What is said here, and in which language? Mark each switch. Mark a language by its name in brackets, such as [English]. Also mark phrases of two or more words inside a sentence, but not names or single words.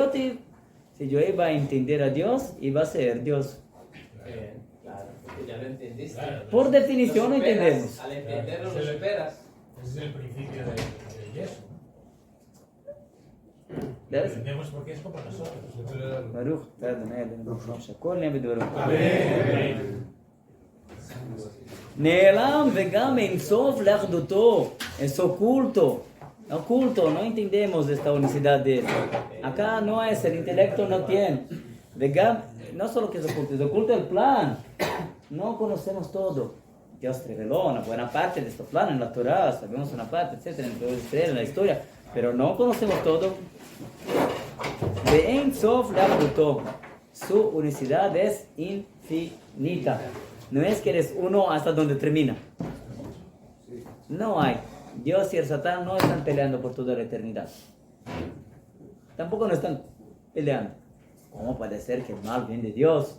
[Spanish] Si yo iba a entender a Dios, iba a ser Dios. Claro, porque ya lo entendiste. Claro, Por definición Lo lo superas, entendemos. Al entenderlo, lo superas. ese es el principio del yeso. Lo ¿Ves? entendemos porque es como nosotros. [Hebrew] ברוך אתה אדוני אלוהינו מלך שהכל נהיה בדברו. נעלם וגם אין סוף לאחדותו, [Spanish] es oculto. Oculto, no entendemos esta unicidad de él. Acá no es, el intelecto no tiene. Vegam, no solo que es oculto el plan. No conocemos todo. Dios reveló una buena parte de estos planes en la Torah, sabemos una parte, etcétera, en la historia, pero no conocemos todo. [Hebrew] ואין סוף לאחדותו. [Spanish] Su unicidad es infinita. No es que eres uno hasta donde termina. No hay. Dios y el Satán no están peleando por toda la eternidad. Tampoco no están peleando. ¿Cómo puede ser que el mal viene de Dios?